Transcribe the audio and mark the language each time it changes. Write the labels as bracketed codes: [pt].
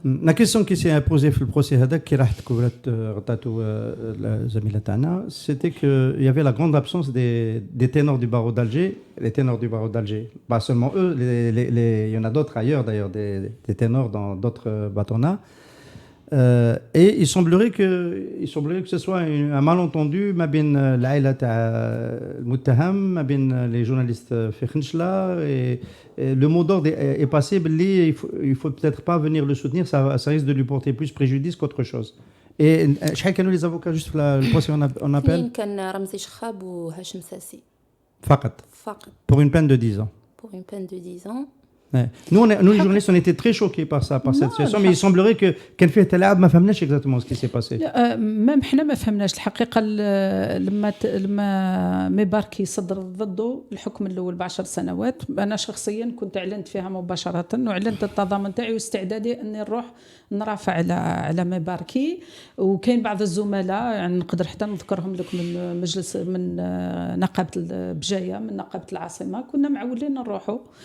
[fr] لا كيسيون كي سي امبوزي [ar] في البروسي هذاك كي راحت غطاتو الزميله تاعنا، [fr] سيتي كو يافي لا غروند ابسونس دي ténors du barreau d'Alger. Les ténors du barreau d'Alger, pas seulement eux, il y en a d'autres ailleurs d'ailleurs, des ténors dans d'autres bâtonnats. Et il semblerait que ce soit un malentendu [ar] ما بين العائله تاع المتهم، ما بين [fr] les journalistes [ar] في خنشله. [fr] Et le mot d'ordre est passé باللي il faut peut-être pas venir le soutenir, ça risque de lui porter plus préjudice qu'autre chose. Et [ar] شحال كانوا [fr] les avocats juste [ar] في البروسي [fr] on appelle؟ [ar] كان رمزي شخاب وهاشم ساسي [fr] فقط pour une peine de 10 ans. Pour une peine de 10 ans. Ouais. Nous les journalistes, on était très choqués par cette situation, mais il semblerait que [ar] كان فيه تلاعب، ما فهمناش [fr] exactement ce qui s'est passé. [ar] ما احنا ما فهمناش الحقيقه. لما ميباركي صدر ضده الحكم الاول ب10 سنوات، انا شخصيا كنت اعلنت فيها مباشره، واعلنت التضامن تاعي واستعدادي اني نروح نرافع على ميباركي. وكاين بعض الزملاء يعني نقدر حتى نذكرهم لكم من مجلس من نقابه بجايه، من نقابه العاصمه، كنا معولين نروحوا.